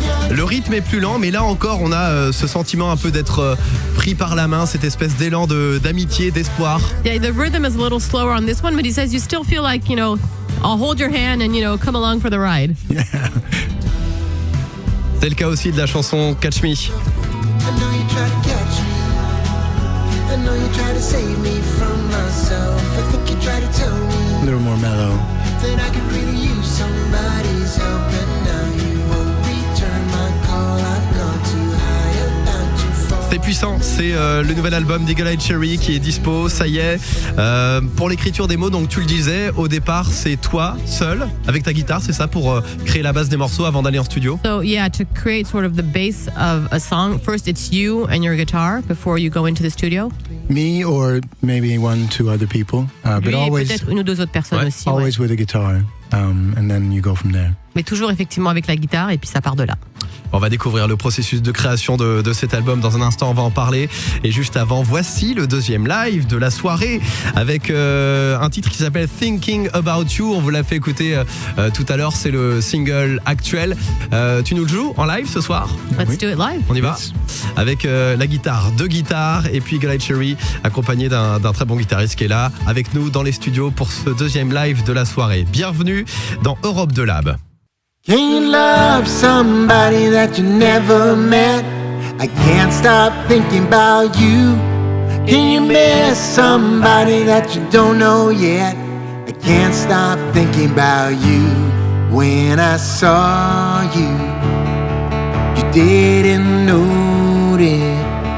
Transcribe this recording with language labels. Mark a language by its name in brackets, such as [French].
[French] Le rythme est plus lent, mais là encore, on a ce sentiment un peu d'être pris par la main, cette espèce d'élan d'amitié, d'espoir. [English] Yeah, the rhythm is a little slower on this one, but he says you still feel like, you know, I'll hold your hand and, you know, come along for the ride. Yeah. [French] C'est le cas aussi de la chanson Catch Me. [English] I know you try to catch me. I know you try to save me from myself. I think you try to tell A me little more mellow. that I could really use somebody's help, and now you won't return my call. I've gone too high, about to fall. [French] C'est puissant, c'est le nouvel album d'Eagle Eye Cherry qui est dispo, ça y est. Pour l'écriture des mots, donc tu le disais, au départ c'est toi seul avec ta guitare, c'est ça, pour créer la base des morceaux avant d'aller en studio. [English] So yeah, to create sort of the base of a song, first it's you and your guitar before you go into the studio. Me or maybe 1, 2 other people, but [French] Lui et [English] always [French] peut-être une ou deux autres personnes Ouais. aussi. Ouais. [English] always with a guitar, and then you go from there. [French] Mais toujours effectivement avec la guitare et puis ça part de là. On va découvrir le processus de création de cet album dans un instant, on va en parler. Et juste avant, voici le deuxième live de la soirée avec un titre qui s'appelle Thinking About You. On vous l'a fait écouter tout à l'heure, c'est le single actuel. Tu nous le joues en live ce soir? [English] Let's do it live. [French] On y va? [English] Yes. [French] Avec la guitare, 2 guitares et puis Eagle Eye Cherry accompagné d'un très bon guitariste qui est là avec nous dans les studios pour ce deuxième live de la soirée. Bienvenue dans Europe de Lab. [English] Can you love somebody that you never met? I can't stop thinking about you. Can you miss somebody that you don't know yet? I can't stop thinking about you. When I saw you, you didn't notice.